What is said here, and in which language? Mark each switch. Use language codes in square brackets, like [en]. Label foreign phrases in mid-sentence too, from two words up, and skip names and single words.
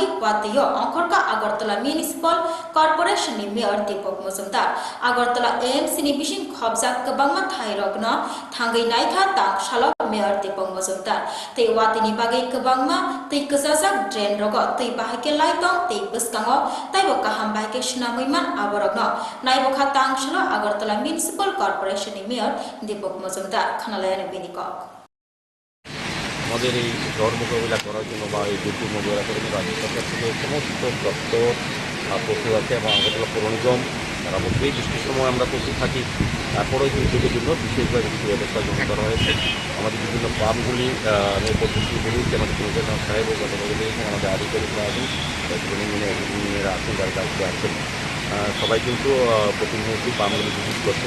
[trp] wate yo angkorka Agartala Municipal Corporation ni mayor Deepak Mojumdar Agartala AMC ni bising khobjak kabangma thairokno thangai naikha tang shala mayor Deepak Mojumdar te wate ni bagai kabangma tei kesajak drain rogo tei bahake laitong tei buskango taibo kaham bahake shnamuiman aborogno naibokha tang shala Agartala Municipal Corporation Mayor Deepak Mojumdar Khanalayana Binikok [bn] আমাদের এই ঝড় মোকাবিলা করার জন্য বা এই দুর্যোগ মোকাবিলা করার জন্য রাজ্য সরকার থেকে সমস্ত দপ্তর পশু আছে এবং আগরতলা পৌর নিগম সারা বছরই বৃষ্টির সময় আমরা প্রস্তুত থাকি। তারপরেও দুর্যোগের জন্য বিশেষভাবে কিছু ব্যবস্থা গ্রহণ করা হয়েছে। আমাদের বিভিন্ন পাম্পগুলি পদ্ধতিগুলি আমাদের কমিশনার সাহেব ও গতকাল আমাদের আধিকারিকরা আছেন, ইঞ্জিনিয়াররা আছেন, যারা দায়িত্বে আছেন, সবাই কিন্তু প্রতিনিয়তই পাম্পগুলি ভিজিট করছেন।